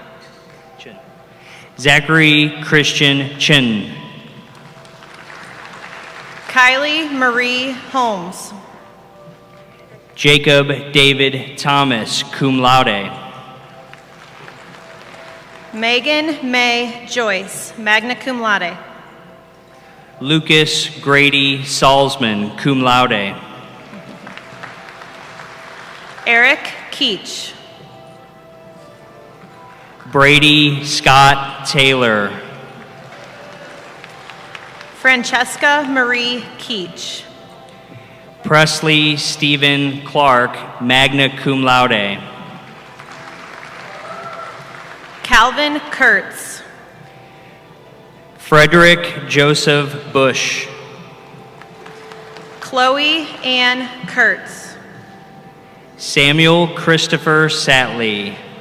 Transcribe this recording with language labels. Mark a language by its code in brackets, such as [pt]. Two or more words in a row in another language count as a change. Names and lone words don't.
[en] Zachary Christian Chin. Kylie Marie Holmes. Jacob David Thomas, [la] cum laude. [en] Megan May Joyce, [la] magna cum laude. [en] Lucas Grady Salzman, [la] cum laude. [en] Eric Keach. Brady Scott Taylor. Francesca Marie Keach. Presley Stephen Clark, [la] magna cum laude. [en] Calvin Kurtz. Frederick Joseph Bush. Chloe Ann Kurtz. Samuel Christopher Satley.